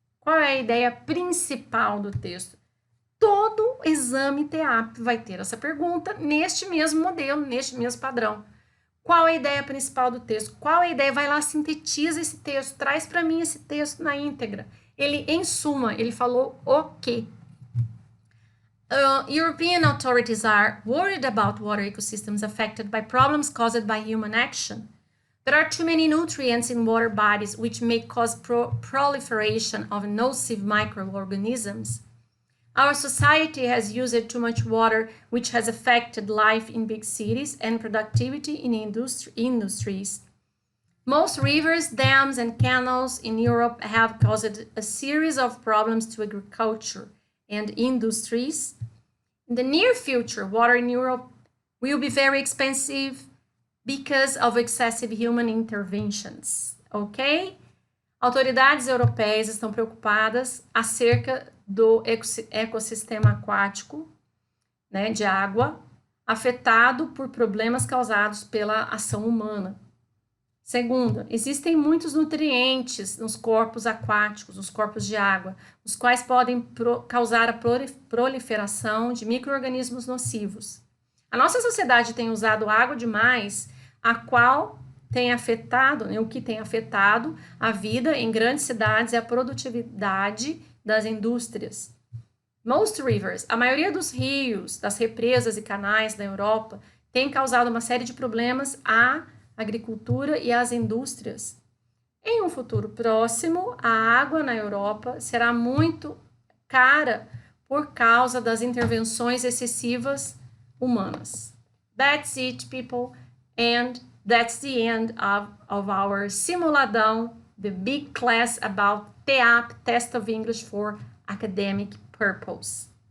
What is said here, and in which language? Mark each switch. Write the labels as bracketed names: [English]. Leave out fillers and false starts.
[Portuguese] Qual é a ideia principal do texto? Todo exame TEAP vai ter essa pergunta neste mesmo modelo, neste mesmo padrão. Qual é a ideia principal do texto? Qual é a ideia? Vai lá, sintetiza esse texto, traz para mim esse texto na íntegra. Ele, em suma, ele falou o quê? [English] European authorities are worried about water ecosystems affected by problems caused by human action. There are too many nutrients in water bodies which may cause proliferation of nocive microorganisms. Our society has used too much water, which has affected life in big cities and productivity in industries. Most rivers, dams, and canals in Europe have caused a series of problems to agriculture and industries. In the near future, water in Europe will be very expensive because of excessive human interventions, ok? [Portuguese] Autoridades europeias estão preocupadas acerca do ecossistema aquático, né, de água, afetado por problemas causados pela ação humana. Segunda, existem muitos nutrientes nos corpos aquáticos, nos corpos de água, os quais podem causar a proliferação de micro-organismos nocivos. A nossa sociedade tem usado água demais, a qual tem afetado, né, o que tem afetado a vida em grandes cidades e a produtividade das indústrias. [English] Most rivers, [Portuguese] a maioria dos rios, das represas e canais da Europa, tem causado uma série de problemas à agricultura e às indústrias. Em um futuro próximo, a água na Europa será muito cara por causa das intervenções excessivas humanas. [English] That's it, people, and that's the end of our Simuladão, the big class about TEAP, Test of English for Academic Purpose.